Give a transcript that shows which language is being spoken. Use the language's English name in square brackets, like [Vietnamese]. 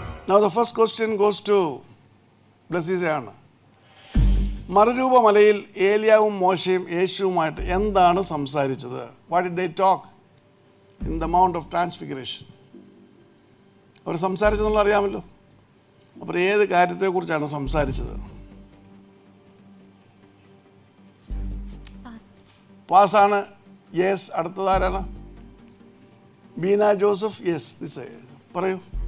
[English] Now the first question goes to Blessy Ziona. [Malayalam] മറുരൂപ മലയിൽ ഏലിയാവും മോശയും യേശുവുമായിട്ട് എന്താണ് സംസാരിച്ചത്? [English] What did they talk in the Mount of Transfiguration? [Malayalam] അവർ സംസാരിച്ചെന്നുള്ള അറിയാമല്ലോ. അപ്പോൾ ഏത് കാര്യത്തെക്കുറിച്ചാണ് സംസാരിച്ചത്? പാസ്സാണ്. Yes. അടുത്തതാരാണ്? Beena Joseph. [English] yes, this [Malayalam] പറയൂ.